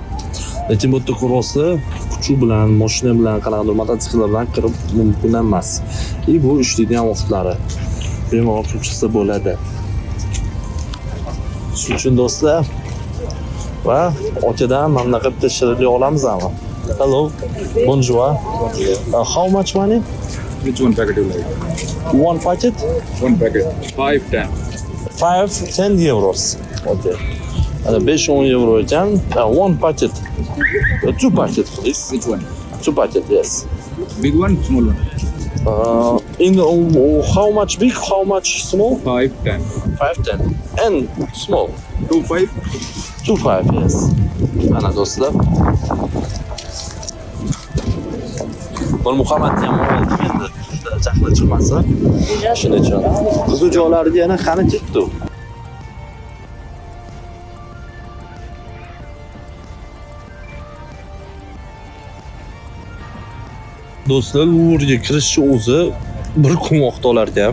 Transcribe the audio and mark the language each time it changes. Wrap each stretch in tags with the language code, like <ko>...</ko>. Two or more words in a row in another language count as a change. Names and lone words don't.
<uz>Lekin bu yerda kurosda kuchi bilan, mashina bilan, qanaqadir mototsikl bilan kirib mumkin emas. Bu ishlaydigan vaqtlari bemalol kirib chiqsa bo'ladi. Shuning uchun do'stlar va okadan mana bunaqa bitta shirinlik olamizmi?</uz> <en>Hello, bonjour. How much money? Which one packet you like? One packet? One packet. 5-10. 5-10 euros. Okay.</en> <uz>5-10 euro ekan.</uz> <en>One packet. Two packet, please. Which one? Two packet, yes. Big one, small one? In how much big, how much small? 5-10. 5-10. And small. 2-5? 2-5, yes.</en> <uz>Mana do'stlar. Bu Muhammadni ham oldim endi. Jahli chiqmasa. Shuning uchun. Qiziq joylariga yana qani ketdi. Do'stlar, Louvre'ga kirishni o'zi bir kun vaqt olar ekan.</uz>